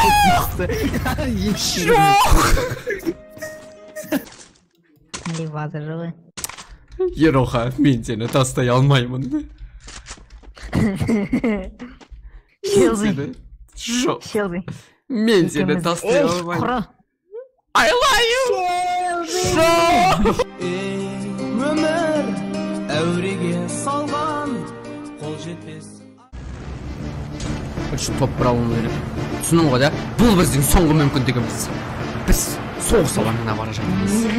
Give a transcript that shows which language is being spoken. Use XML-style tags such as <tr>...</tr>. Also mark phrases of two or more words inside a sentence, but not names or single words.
<kk>Не базар ғой. Ероха, мен сені тастай алмаймын. Челси. Челси. Мен сені тастай алмаймын.</kk> <en>I love you.</en> <kk>Өмір әуреге салған қол жетпес. Топ бұрауын өріп. Түсінің ғой да, бұл біздің соңғы мүмкіндігіміз. Біз соғыс алаңына бара жатырмыз.</kk>